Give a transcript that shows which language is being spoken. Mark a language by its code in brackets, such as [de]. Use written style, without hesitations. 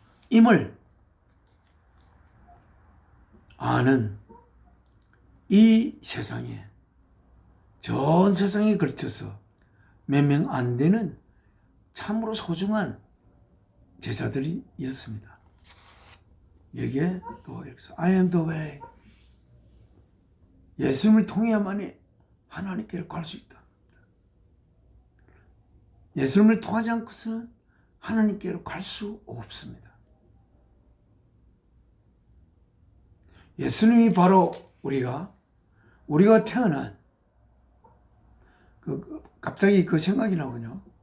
[ko] 임을 아는 이 세상에 전 세상에 걸쳐서 몇 명 안 되는 참으로 소중한 제자들이었습니다. 여기에 또 여기서 [en] I am the way. [ko] 예수님을 통해야만이 하나님께로 갈 수 있다. 예수님을 통하지 않고서는 하나님께로 갈 수 없습니다. 예수님이 바로 우리가 태어난 갑자기 그 생각이 나군요.